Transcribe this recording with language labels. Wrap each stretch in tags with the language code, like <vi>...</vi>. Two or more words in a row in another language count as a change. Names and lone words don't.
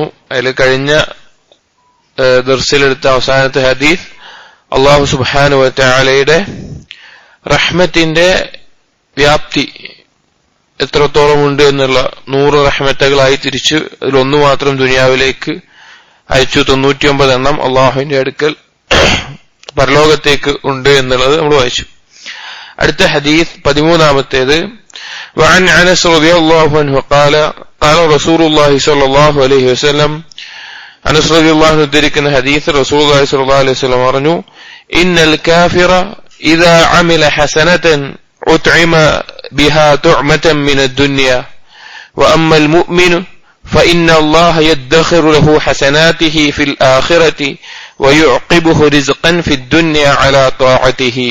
<ml>അതിൽ കഴിഞ്ഞ ദർസിലെടുത്ത അവസാനത്തെ ഹദീസ്</ml> <ar>الله سبحانه و</ar> <ml>തആലയുടെ റഹ്മത്തിന്റെ വ്യാപ്തി എത്രത്തോളം ഉണ്ട് എന്നുള്ള 100 റഹ്മത്തുകളായി തിരിച്ച് അതിലൊന്നു മാത്രം ദുനിയാവിലേക്ക് അയച്ചു. 99 എണ്ണം അള്ളാഹുവിന്റെ അടുക്കൽ പരലോകത്തേക്ക് ഉണ്ട് എന്നുള്ളത് നമ്മൾ വായിച്ചു. അടുത്ത ഹദീസ് 13-ാമത്തേത്</ml> <ar>وعن أنس رضي الله عنه قال قال رسول الله صلى الله عليه وسلم. അനസ് رضي الله عنه</ar> <ml>ഉദ്ധരിക്കുന്ന ഹദീസ്</ml> <ar>رسول الله صلى الله عليه وسلم പറഞ്ഞു, إن الكافر إذا عمل حسنة أطعم بها طعمة من الدنيا وأما المؤمن فإن الله يدخر له حسناته في الآخرة ويعقبه رزقا في الدنيا على طاعته.</ar>